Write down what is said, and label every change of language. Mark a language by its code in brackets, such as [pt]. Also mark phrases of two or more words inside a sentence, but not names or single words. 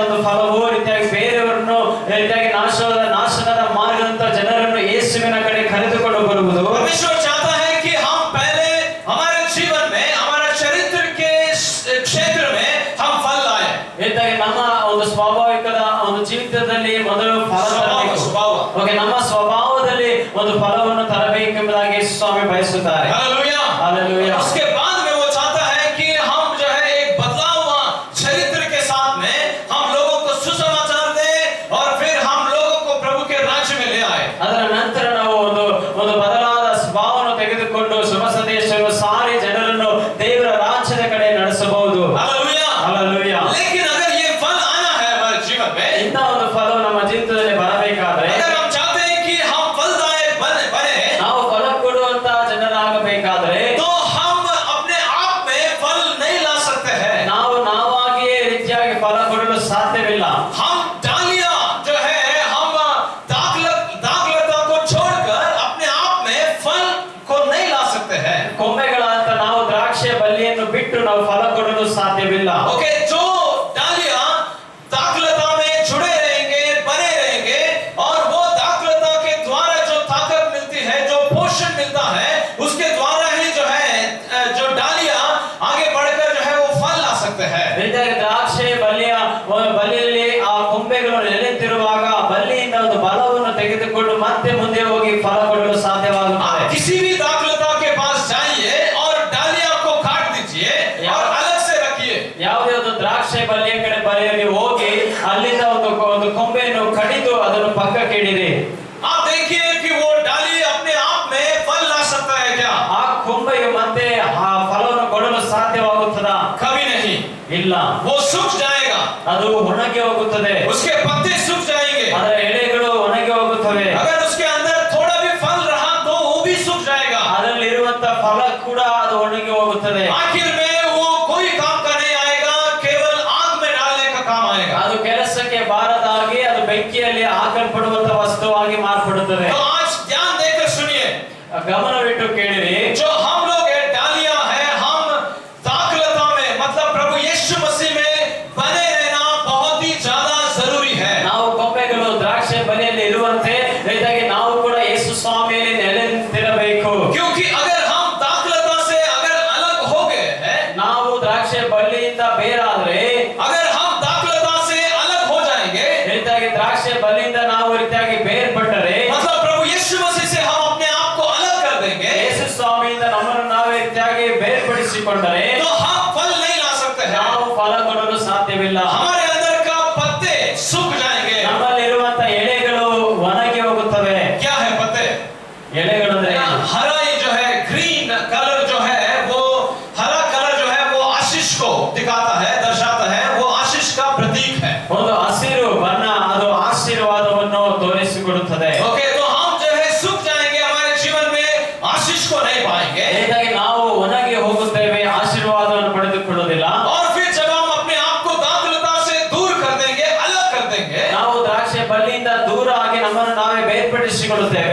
[kn] ಫಲವು ರೀತಿಯಾಗಿ ಬೇರೆಯವರನ್ನು ರೀತಿಯಾಗಿ ನಾಶನದ ಮಾರ್ಗದಂತ ಜನರನ್ನು ಯೇಸುವಿನ ಕಡೆ ಕರೆದುಕೊಂಡು ಬರುವುದು. [hi] परमेश्वर चाहता है कि हम पहले हमारे जीवन में हमारा चरित्र के क्षेत्र में हम फल लाए. [kn] ರೀತಿಯಾಗಿ ನಮ್ಮ ಒಂದು ಸ್ವಾಭಾವಿಕದ ಒಂದು ಜೀವಿತದಲ್ಲಿ ಮೊದಲು ಫಲ ತರಬೇಕು. ಓಕೆ, ನಮ್ಮ ಸ್ವಭಾವದಲ್ಲಿ ಒಂದು ಫಲವನ್ನು ತರಬೇಕೆಂಬುದಾಗಿ ಯೇಸು ಸ್ವಾಮಿ ಬಯಸುತ್ತಾರೆ. [hi] हालेलुया, हालेलुया. उसके बाद में वो चाहता है कि हम जो है एक बदला हुआ चरित्र के साथ में हम लोगों को सुसमाचार दें और फिर हम लोगों को प्रभु के राज्य में ले आए. [kn] ಅದರ ನಂತರ ನಾವು ಒಂದು ಬದಲಾದ ಸ್ವಭಾವವನ್ನು ತೆಗೆದುಕೊಂಡು ಶುಭ ಸಂದೇಶವನ್ನು ಸಾರಿ ಜನರನ್ನು ದೇವರ ರಾಜ್ಯದ ಕಡೆ ನಡೆಸಬಹುದು. [hi] हालेलुया, हालेलुया. लेकिन अगर ये फल आना है हमारे जीवन में, [kn] ಇಂಥ ಒಂದು ಫಲವು ನಮ್ಮ ಜೀವಿತದಲ್ಲಿ ಬರಬೇಕಾದ್ರೆ [hi] अगर हम चाहते हैं कि हम फलदायक बने [kn] ನಾವು ಫಲ ಕೊಡುವಂತ ಜನರಾಗಬೇಕಾದ್ರೆ [hi] तो हम अपने आप में फल नहीं ला सकते हैं. [kn] ನಾವಾಗಿಯೇ ರೀತಿಯಾಗಿ ಫಲ ಕೊಡಲು ಸಾಧ್ಯವಿಲ್ಲ. [hi] हम डालियां जो है हम दाखलता को छोड़कर अपने आप में फल को नहीं ला सकते हैं. [kn] ಕೊಂಬೆಗಳಂತ ನಾವು ದ್ರಾಕ್ಷಿಯ ಬಳ್ಳಿಯನ್ನು ಬಿಟ್ಟು ನಾವು ಫಲ ಕೊಡಲು ಸಾಧ್ಯವಿಲ್ಲ. [hi] ओके, जो डालियां दाखलता में जुड़े रहेंगे, बने रहेंगे और वो दाखलता के द्वारा जो ताकत मिलती है, जो पोषण मिलता है, उसके द्वारा ही जो है जो डालियां आगे बढ़कर जो है वो फल ला सकते हैं. [kn] ರೀತಿಯಾಗಿ ದ್ರಾಕ್ಷಿ ಬಳ್ಳಿಯಲ್ಲಿ ಆ ಕೊಂಬೆಗಳು ನೆಲೆತಿರುವಾಗ ಬಳ್ಳಿಯಿಂದ ಒಂದು ಬಲವನ್ನು ತೆಗೆದುಕೊಂಡು ಮತ್ತೆ ಮುಂದೆ ಹೋಗಿ ಫಲ ಕೊಡಲು ಸಾಧ್ಯವಾಗುತ್ತದೆ. [hi] किसी भी दाखलता के पास जाइए और डालियां को काट दीजिए और अलग से रखिए. [kn] ಯಾವುದೇ ಒಂದು ದ್ರಾಕ್ಷಿ ಬಳ್ಳಿಯ ಕಡೆ ಬರೆಯಲ್ಲಿ ಹೋಗಿ ಅಲ್ಲಿಂದ ಒಂದು ಕೊಂಬೆಯನ್ನು ಕಡಿದು ಅದನ್ನು ಪಕ್ಕಕ್ಕೆ ಇಡಿರಿ. [hi] आप देखिए कि वो डाली अपने आप में फल ला सकता है क्या? [kn] ಆ ಕೊಂಬೆಯು ಮತ್ತೆ ಆ ಫಲವನ್ನು ಕೊಡಲು ಸಾಧ್ಯವಾಗುತ್ತದಾ? [hi] कभी नहीं. [kn] ಇಲ್ಲ, [hi] वो सूख जाएगा, [kn] ಅದು ಒಣಗಿ ಹೋಗುತ್ತದೆ. [hi] उसके पत्ते सूख जाएंगे. [kn] ಅದರ ಎಲೆಗಳು ಒಣಗಿ ಹೋಗುತ್ತವೆ. [hi] अगर उसके अंदर थोड़ा भी फल रहा तो वो भी सूख जाएगा. [kn] ಅದರಲ್ಲಿರುವಂತ ಫಲ ಕೂಡ ಅದು ಒಣಗಿ ಹೋಗುತ್ತದೆ. [hi] आखिर में वो कोई काम का नहीं आएगा, केवल आग में डालने का काम आएगा. [kn] ಅದು ಕೆಲಸಕ್ಕೆ ಬಾರದಾಗಿ ಅದು ಬೆಂಕಿಯಲ್ಲಿ ಹಾಕಲ್ಪಡುವಂತ ವಸ್ತುವಾಗಿ ಮಾರ್ಪಡುತ್ತದೆ. [hi] तो आज ध्यान देकर सुनिए, [kn] ಗಮನವಿಟ್ಟು ಕೇಳಿರಿ. [hi] जो हम लोग है डालियां है, हम दाखलता में मतलब प्रभु यीशु मसीह में बने रहना बहुत ही ज्यादा जरूरी है. [kn] ನಾವು ಕೊಂಬೆಗಳು ದ್ರಾಕ್ಷಿ ಬಲಿಯಲ್ಲಿ ಇರುವಂತೆ ರೀತಿಯಾಗಿ ನಾವು ಕೂಡ ಯೇಸು ಸ್ವಾಮಿಯಲ್ಲಿ ನೆಲೆ ನಿಂತಿರಬೇಕು. [hi] क्योंकि अगर हम दाखलता से अगर अलग हो गए हैं, [kn] ನಾವು ದ್ರಾಕ್ಷಿ ಬಳ್ಳಿಯಿಂದ ಬೇರಾದ್ರೆ, [hi] अगर हम दाखलता से अलग हो जाएंगे, [kn] ರೀತಿಯಾಗಿ ದ್ರಾಕ್ಷಿ ಬಲಿಯಿಂದ ನಾವು ರೀತಿಯಾಗಿ ಬೇರ್ಪಟ್ಟರೆ, [hi] मतलब प्रभु यीशु मसीह से हम अपने आप को अलग कर देंगे, [kn] ಯೇಸು ಸ್ವಾಮಿಯಿಂದ ನಮ್ಮನ್ನು ನಾವೇ ರೀತಿಯಾಗಿ ಬೇರ್ಪಡಿಸಿಕೊಂಡರೆ [hi] तो हम फल नहीं ला सकते हैं. [kn] ನಾವು ಫಲ ಕೊಡಲು ಸಾಧ್ಯವಿಲ್ಲ. [hi] हमारे अंदर का पत्ते सूख जाएंगे. [kn] ನಮ್ಮಲ್ಲಿರುವಂತ ಎಲೆಗಳು ಒಣಗಿ ಹೋಗುತ್ತವೆ. [hi] क्या है पत्ते? [kn] ಎಲೆಗಳು ಅಂದ್ರೆ [hi] हरा ये जो है [en] green colour [hi] जो है वो हरा कलर जो है वो आशीष को दिखाता है, दर्शाता है, वो आशीष का प्रतीक है. [kn] ಒಂದು ಹಸಿರು ಬಣ್ಣ, ಅದು ಆಶೀರ್ವಾದವನ್ನು ತೋರಿಸಿಕೊಡುತ್ತದೆ. [hi] ओके, तो हम जो है सूख जाएंगे, हमारे जीवन में आशीष को नहीं पाएंगे. [kn] ಹೀಗಾಗಿ ನಾವು ಒಣಗಿ ಹೋಗುತ್ತೇವೆ, ಆಶೀರ್ವಾದವನ್ನು ಪಡೆದುಕೊಳ್ಳುವುದಿಲ್ಲ. [hi] और फिर जब हम अपने आप को दाखलता से दूर कर देंगे, अलग कर देंगे, [kn] ನಾವು ದ್ರಾಕ್ಷಿ ಬಳ್ಳಿಯಿಂದ ದೂರ ಆಗಿ ನಮ್ಮನ್ನು ನಾವೇ ಬೇರ್ಪಡಿಸಿಕೊಳ್ಳುತ್ತೇವೆ.